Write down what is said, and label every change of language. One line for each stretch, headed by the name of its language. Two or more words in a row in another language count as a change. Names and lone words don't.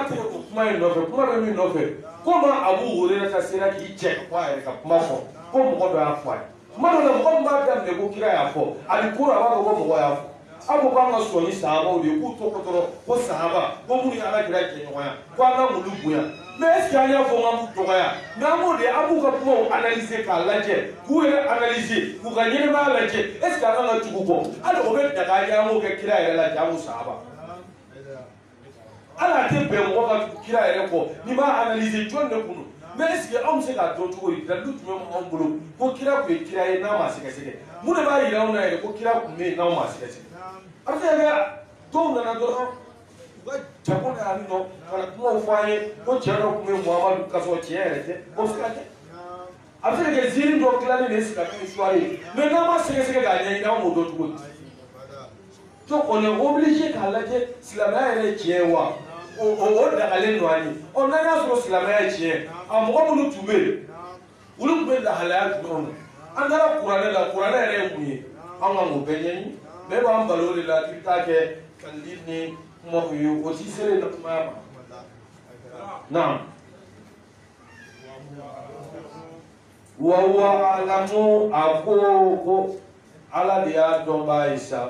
Bambara: tɛ o kuma in nɔfɛ kuma bɛ min nɔfɛ ko ma Abu Hurairah ka sera k'i cɛ ko a yɛrɛ ka kuma fɔ ko mɔgɔ dɔ y'a fɔ a ye kuma dɔ la mɔgɔ min b'a daminɛ ko kira y'a fɔ ani kura a b'a fɔ ko mɔgɔ y'a fɔ aw ko k'an ka sɔn ni sahabaw de ye k'u tɔgɔ dɔrɔn ko sahaba ko minnu ye Ala kira jɛɲɔgɔnya ko an ka olu bonya
French: mais est ce que
Bambara: an y'a fɔ k'an b'u dɔgɔya mais an b'o de an b'u ka kumaw analyser k'a lajɛ k'u yɛrɛ analyser k'u ka ɲɛnɛmaya lajɛ
French: est ce que
Bambara: an kan ka tugu kɔ hali o bɛ daga ye an b'o kɛ kira yɛrɛ lajɛ an b'u sahaba ala tɛ bɛn mɔgɔ ka tugu kira yɛrɛ kɔ n'i b'a analyser jɔn de kun don
French: mais est ce que
Bambara: anw bɛ se k'a dɔn cogo di dalilu tun bɛ anw bolo ko kira tun ye kira ye n'a ma sɛgɛsɛgɛ mun de b'a yira anw na yɛrɛ ko kira tun bɛ yen n'anw ma sɛgɛsɛgɛ a bɛ se ka kɛ dɔw nana dɔrɔn u ka jago na yan nɔ ka na kumaw fɔ an ye ko cɛ dɔ tun bɛ Muhamadu ka sɔrɔ tiɲɛ yɛrɛ tɛ o bɛ se ka kɛ a bɛ se ka kɛ ziiri dɔ dilanni de ye silamɛ histoire ye mais n'an ma sɛgɛsɛgɛ k'a ɲɛɲini an b'o dɔn cogo di
French: donc on est obligé
Bambara: k'a lajɛ silamɛya yɛrɛ ye tiɲɛ ye wa o dagalen don an ye n'an y'a sɔrɔ silamɛya ye tiɲɛ a mɔgɔ minnu tun bɛ yen olu tun bɛ lahalaya jumɛnw na an taara kuranɛ la kuranɛ yɛrɛ ye mun ye an kan k'o bɛɛ ɲɛɲini bɛɛ b'an balo o de la k'i bɛ taa kɛ kalili ni kumaw ye o t'i sere na kumaya ma naam wa alamu a ko ala de y'a dɔn b'a ye sa